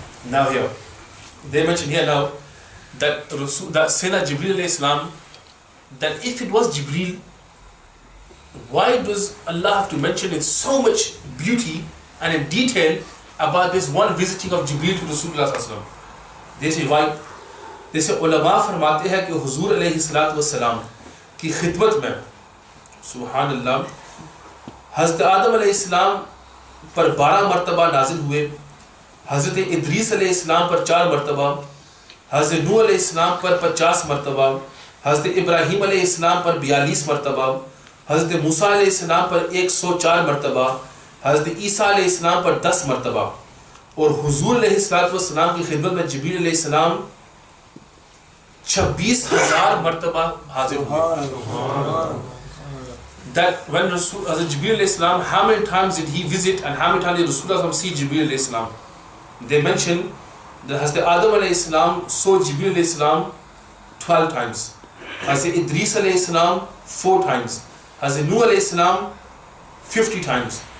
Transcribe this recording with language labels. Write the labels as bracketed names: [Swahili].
[English] Now here, they mention here now that Sayyidina Jibreel alayhi salam, that if it was Jibreel, why does Allah have to mention in so much beauty and in detail about this one visiting of Jibreel to Rasulullah sallallahu alaihi wasallam? They say why? They say [Hindi] ulama फरमाते हैं कि हुजूर अलैहि सलातु वस्सलाम की खिदमत में, सुबहानल्लाह, हज़रत आदम अलैहि सलाम पर 12 मरतबा नाजिल हुए, हज़रत इद्रीस अलैहि सलाम पर 4 मरतबा, हज़रत नूह अलैहि सलाम पर 50 मरतबा, हज़रत इब्राहीम अलैहि सलाम पर 42 मरतबा, हज़रत मूसा अलैहि सलाम पर 104 मरतबा, हज़रत ईसा अलैहि सलाम पर 10 मरतबा, और हुजूर अलैहि सलातु वस्सलाम की खिदमत में जिब्रील अलैहि सलाम 26,000 मरतबा हाजिर हुए। [English] that when Jibreel alayhi salam, how many times did he visit and how many times did Rasulullah see Jibreel alayhi salam? They mention that Hazrat Adam alayhi salam saw Jibreel alayhi salam 12 times. Hazrat Idris alayhi salam 4 times. Hazrat Nuh alayhi salam 50 times.